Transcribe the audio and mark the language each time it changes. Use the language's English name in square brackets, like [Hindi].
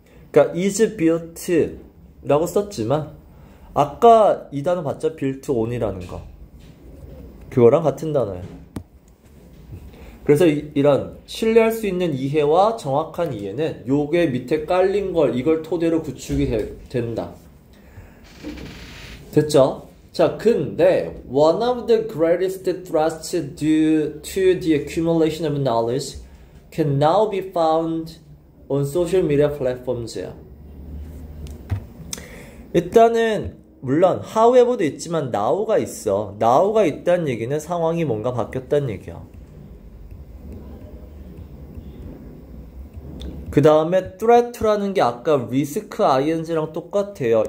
[Korean] 그러니까 is built 라고 썼지만 아까 이 단어 봤죠? built on이라는 거. 그거랑 같은 단어예요. 그래서 이런 신뢰할 수 있는 이해와 정확한 이해는 요게 밑에 깔린 걸 이걸 토대로 구축이 된다. 됐죠? [English] 자, 근데 one of the greatest threats due to the accumulation of knowledge can now be found on social media platforms예요. [Korean] 일단은 물론 however도 있지만 now가 있어. now가 있다는 얘기는 상황이 뭔가 바뀌었다는 얘기야. 그 다음에 threat라는 게 아까 risk ing랑 똑같아요.